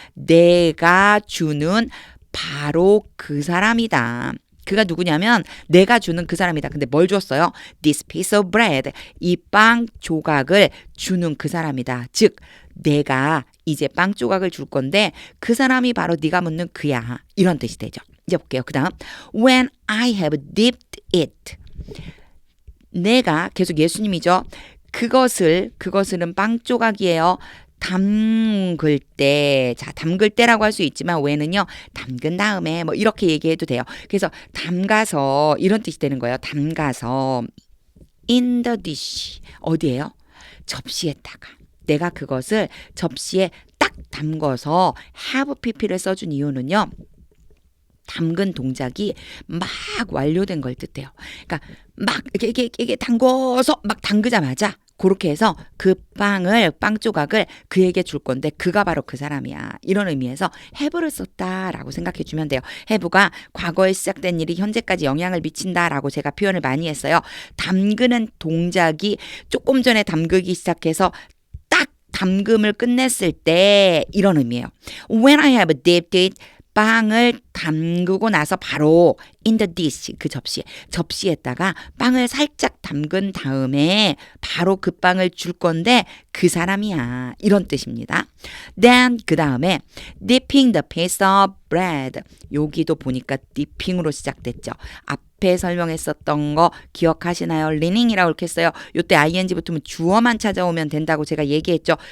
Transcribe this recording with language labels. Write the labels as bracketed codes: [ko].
[ko] 내가 주는 바로 그 사람이다. 그가 누구냐면 내가 주는 그 사람이다. 근데 뭘 줬어요? [en] This piece of bread. [ko] 이 빵 조각을 주는 그 사람이다. 즉 내가 이제 빵 조각을 줄 건데 그 사람이 바로 네가 묻는 그야. 이런 뜻이 되죠. 이제 볼게요. 그 다음 [en] When I have dipped it. [ko] 내가 계속 예수님이죠. 그것은 빵 조각이에요. 담글 때, 자, 담글 때라고 할 수 있지만 when은요, 담근 다음에 뭐 이렇게 얘기해도 돼요. 그래서 담가서 이런 뜻이 되는 거예요. 담가서 [en] in the dish [ko] 어디에요? 접시에다가 내가 그것을 접시에 딱 담궈서 have pp를 써준 이유는요. 담근 동작이 막 완료된 걸 뜻해요. 그러니까 막 이게 담궈서 막 담그자마자 그렇게 해서 그 빵 조각을 그에게 줄 건데 그가 바로 그 사람이야. 이런 의미에서 have를 썼다라고 생각해 주면 돼요. have가 과거에 시작된 일이 현재까지 영향을 미친다라고 제가 표현을 많이 했어요. 담그는 동작이 조금 전에 담그기 시작해서 딱 담금을 끝냈을 때 이런 의미예요. [en] When I have dipped it [ko] 빵을 담그고 나서 바로 [en] in the dish [ko] 그 접시에다가 빵을 살짝 담근 다음에 바로 그 빵을 줄 건데 그 사람이야. 이런 뜻입니다. [en] Then [ko] 그 다음에 [en] dipping the piece of bread [ko] 여기도 보니까 dipping으로 시작됐죠. 앞에 설명했었던 거 기억하시나요? leaning이라고 이렇게 했어요. 요때 ing 붙으면 주어만 찾아오면 된다고 제가 얘기했죠.